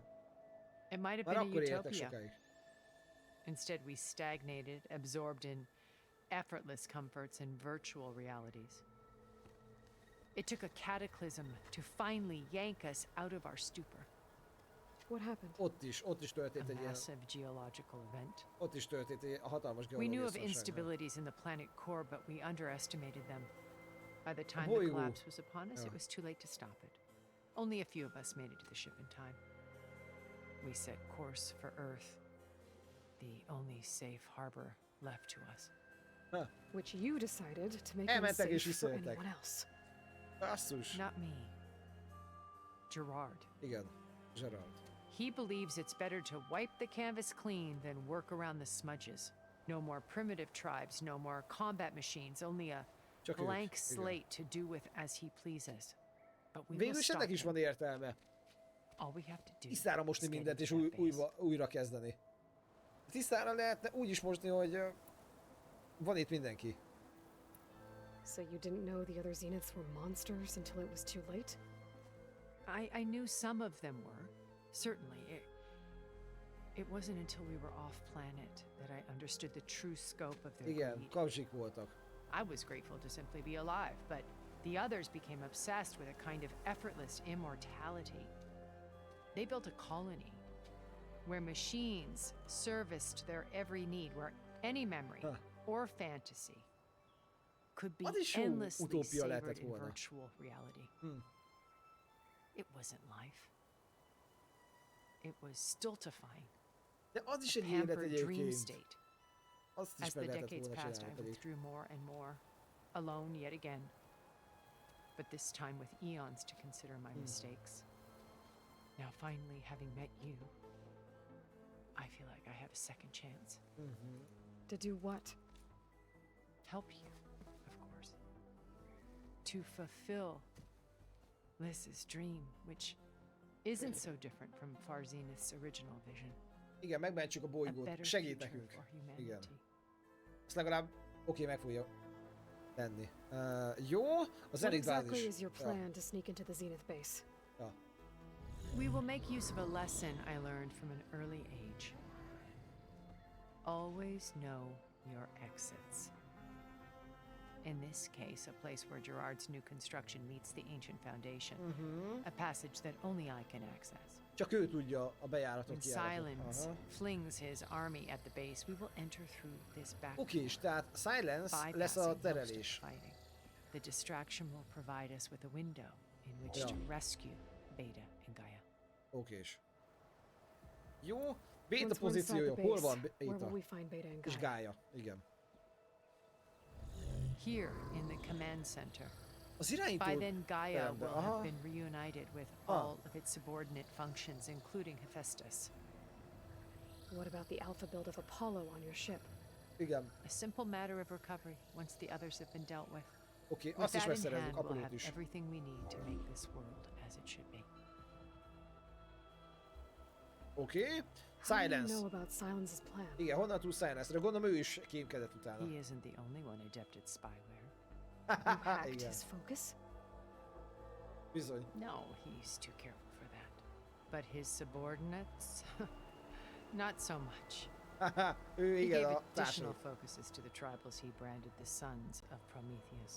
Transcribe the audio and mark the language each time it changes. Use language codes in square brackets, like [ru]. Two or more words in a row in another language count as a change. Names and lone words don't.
[en] It might have been a utopia. Instead, we stagnated, absorbed in effortless comforts and virtual realities. It took a cataclysm to finally yank us out of our stupor. What happened? [hu] Ott is történt egy ilyen... [en] massive geological event. [hu] Ott is történt egy hatalmas [en] We knew [hu] geológiai [en] of [hu] szarság. [en] instabilities in the planet core, but we underestimated them. By the time the collapse was upon us, it was too late to stop it. Only a few of us made it to the ship in time. We set course for Earth, the only safe harbor left to us. Which you decided to make [hu] Elmentek és [en] unsafe for [hu] visszajöttek. [en] anyone else. [hu] Basszus. [en] Not me. Gerard. [hu] Igen, Gerard. [en] He believes it's better to wipe the canvas clean than work around the smudges. No more primitive tribes, no more combat machines, only a blank slate to do with as he pleases. But we will [hu] Végül is [en] stop [hu] ennek is [en] him. [hu] van értelme. [en] All we have to do [hu] Tisztára mosni [en] is get [hu] mindent és [en] into that base. [hu] újra kezdeni. Tisztára lehetne úgy is mosni, hogy van itt mindenki. [en] So you didn't know the other Zeniths were monsters until it was too late? I knew some of them were. Certainly. It wasn't until we were off planet that I understood the true scope of their [hu] Igen, [en] greed. [hu] kapzsik voltak. [en] I was grateful to simply be alive, but the others became obsessed with a kind of effortless immortality. They built a colony where machines serviced their every need, where any memory or fantasy could be endlessly savored in virtual reality. It wasn't life. It was stultifying. [hu] De az is [en] a [hu] egy élet [en] pampered dream [hu] egyébként. [en] state. [hu] Azt is [en] As the [hu] meg lehetett [en] decades [hu] volna [en] passed, I [hu] csinálni pedig. [en] withdrew more and more, alone yet again. But this time with eons to consider my mistakes. Now finally, having met you, I feel like I have a second chance. To do what? Help you, of course. To fulfill Liz's dream, which isn't so different from Far Zenith's original vision. [hu] Igen, megmentsük a bolygót. Segít nekünk. Igen. Ezt legalább meg fogja tenni. Jó, az [en] What [hu] elég [en] exactly is your plan to sneak into the Zenith base? [hu] Ja. [en] We will make use of a lesson I learned from an early age. Always know your exits. In this case, a place where Gerard's new construction meets the ancient foundation. A passage that only I can access. [hu] Csak ő tudja a bejáratot, [en] When [hu] kijáratot. [en] Silence flings his army at the base, we will enter through this back [hu] Oké, és tehát Silence lesz a terelés. [en] The distraction will provide us with a window in which to rescue Beta and Gaia. [hu] Okés. Jó, Beta [en] Once we're inside [hu] pozíciója. [en] the [hu] Hol [en] base, [hu] van [en] where [hu] Beta? [en] will we find Beta and [hu] És [en] Gaia? [hu] Gaia, igen. [en] Here in the command center. [hu] Az irányító [en] By then, Gaia [hu] terembe. [en] will have been reunited with all of its subordinate functions, including Hephaestus. What about the alpha build of Apollo on your ship? [hu] Igen. [en] A simple matter of recovery once the others have been dealt with. [hu] Oké, [en] With [hu] azt is [en] that in [hu] megszerezzük, [en] hand, we'll [hu] Apollót [en] have [hu] is. [en] everything we need to make this world as it should be. [hu] Oké, [en] How do you [hu] Silence. [en] know about Silence's plan? [hu] Igen, honnan tudsz Silence-re? Gondolom ő is kémkedett utána. [en] He isn't the only one adept at spyware. You hacked [hu] Igen. [en] his focus? [hu] Bizony. [en] No, he's too careful for that. But his subordinates? Not so much. [hu] Ő [en] He [hu] igen [en] gave [hu] a [en] additional [hu] társai. [en] focuses to the tribals he branded the Sons of Prometheus.